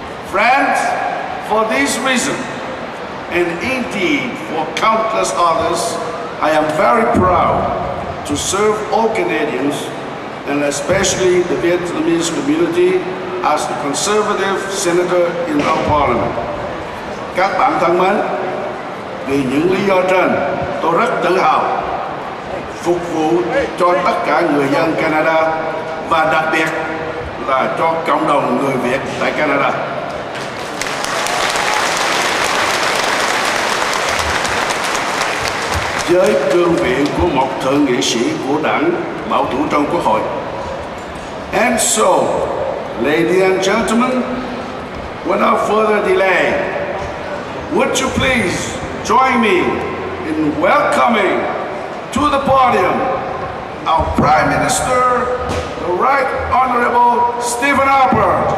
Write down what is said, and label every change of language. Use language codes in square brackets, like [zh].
[en] Friends, for this reason, and indeed for countless others, I am very proud to serve all Canadians, and especially the Vietnamese community, as the Conservative Senator in our Parliament. [vi] Các bạn thân mến, vì những lý do trên, tôi rất tự hào phục vụ cho tất cả người dân Canada và đặc biệt là cho cộng đồng người Việt tại Canada. Với cương vị của một thượng nghị sĩ của đảng bảo thủ trong Quốc hội, [en] And so, ladies and gentlemen, without further delay, would you please join me in welcoming to the podium our Prime Minister, the Right Honorable Stephen Harper.